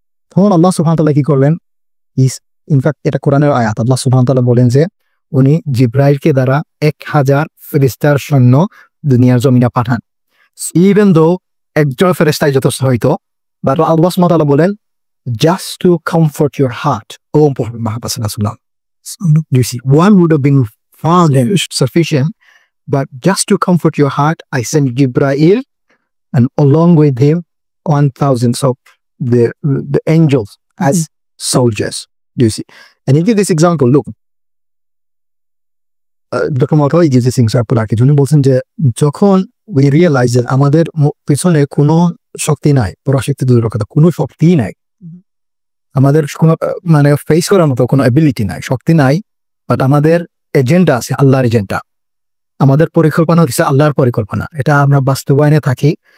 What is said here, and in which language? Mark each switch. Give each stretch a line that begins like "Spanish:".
Bangla: তখন আল্লাহ সুবহানাহু ওয়া তাআলা কি করলেন? ইনফ্যাক্ট এটা কোরআনের আয়াত, আল্লাহ সুবহানাহু ওয়া তাআলা বলেন যে উনি জিব্রাইলকে দ্বারা 1000 ফেরেশতার সৈন্য দুনিয়ার জমিনে পাঠান। ইভেন দো একজন ফেরেশতাই যথেষ্ট হইতো, বাট আল্লাহ সুবহানাহু ওয়া তাআলা বলেন just to comfort your heart, O Prophet Muhammad sallallahu alaihi wasallam.
English: You see, one would have been far sufficient, but just to comfort your heart, I sent Jibrail, and along with him 1000 of the angels as soldiers. Do you see? And he gives this example, look, Dr.
Bangla: Mautawai gives this example আর কি, উনি বলছেন যে যখন we realize that আমাদের পিছনে কোনো শক্তি নাই, পরাশক্তি দূরের কথা, কোনো শক্তি নাই, আমাদের কোনো মানে ফেস করার মতো কোনো অ্যাবিলিটি নাই, শক্তি নাই, বাট আমাদের এজেন্ডা আছে, আল্লাহর এজেন্ডা, আমাদের পরিকল্পনা হচ্ছে আল্লাহর পরিকল্পনা, এটা আমরা বাস্তবায়নে থাকি।